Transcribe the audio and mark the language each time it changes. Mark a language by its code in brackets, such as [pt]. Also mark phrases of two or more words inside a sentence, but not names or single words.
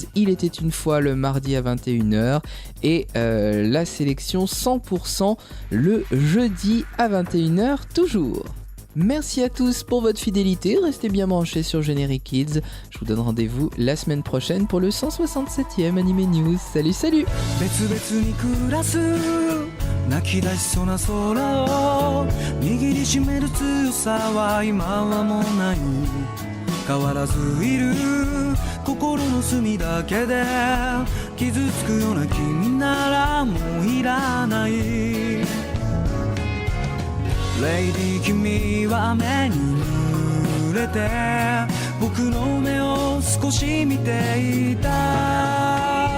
[fr] Il était une fois le mardi à 21h et la sélection 100% le jeudi à 21h toujours. Merci à tous pour votre fidélité, restez bien branchés sur Generic Kids. Je vous donne rendez-vous la semaine prochaine pour le 167e Anime News. Salut, salut! [ja] 泣き出しそうな空を握りしめる強さは今はもうない変わらずいる心の隅だけで傷つくような君ならもういらないレイディ君は雨に濡れて僕の目を少し見ていた